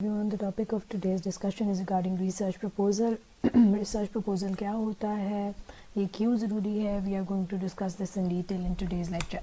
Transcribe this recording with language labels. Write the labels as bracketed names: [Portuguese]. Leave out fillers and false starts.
[English] everyone. The topic of today's discussion is regarding research proposal. [Urdu] Research proposal کیا ہوتا ہے, یہ کیوں ضروری ہے. [English] We are going to discuss this in detail in today's lecture.